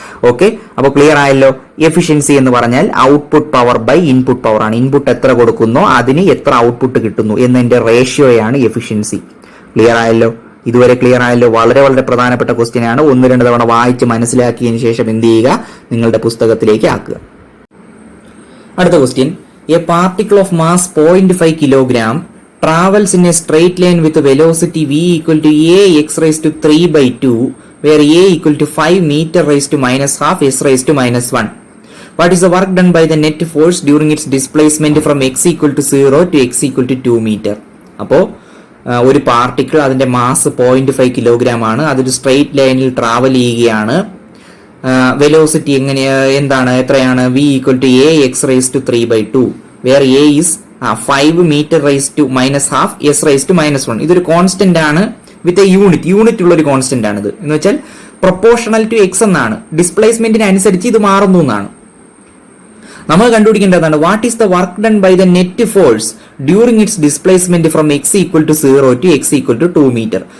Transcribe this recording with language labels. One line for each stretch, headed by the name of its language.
Malayalam: Okay, അപ്പൊ clear ആയല്ലോ? Efficiency എന്ന് പറഞ്ഞാൽ output power by input power ആണ്. ഇൻപുട്ട് എത്ര കൊടുക്കുന്നോ അതിന് എത്ര ഔട്ട്പുട്ട് കിട്ടുന്നു എന്നതിന്റെ റേഷ്യോയാണ് എഫിഷ്യൻസി. ക്ലിയർ ആയല്ലോ? ഇതുവരെ ക്ലിയർ ആയല്ലോ? വളരെ വളരെ പ്രധാനപ്പെട്ട ക്വസ്റ്റ്യൻ ആണ്. 1-2 തവണ വായിച്ച് മനസ്സിലാക്കിയതിനു ശേഷം എന്ത് ചെയ്യുക? നിങ്ങളുടെ പുസ്തകത്തിലേക്ക് ആക്കുക. അടുത്ത question,
English: A particle of mass 0.5 kilogram travels in a straight line with a velocity v equal to ax raised to 3/2, where a equal to 5 meter raised to -12 s raised to -1. What is the work done by the net force during its displacement from x equal to 0 to x equal to 2 meter?
Malayalam: അപ്പോൾ ഒരു particle, അതിന്റെ mass 0.5 kilogram ആണ്. അതൊരു straight ലൈനിൽ travel ചെയ്യുകയാണ്. Velocity എന്താണ്? എത്രയാണ്?
English: v equal to ax raised to 3/2, where a is 5 meter raised to -12 s raised to -1.
Malayalam: ഇതൊരു കോൺസ്റ്റന്റ് ആണ്
English: with a unit
Malayalam: ഉള്ള ഒരു കോൺസ്റ്റന്റ് ആണ് ഇത്. എന്ന് വെച്ചാൽ
English: proportional to x
Malayalam: എന്നാണ്. ഡിസ്പ്ലേസ്മെന്റിന് അനുസരിച്ച് ഇത് മാറുന്നു എന്നാണ്. നമ്മൾ കണ്ടുപിടിക്കേണ്ടതാണ്
English: What is the work done by the net force during its displacement from x equal to 0 to x equal to 2 metre.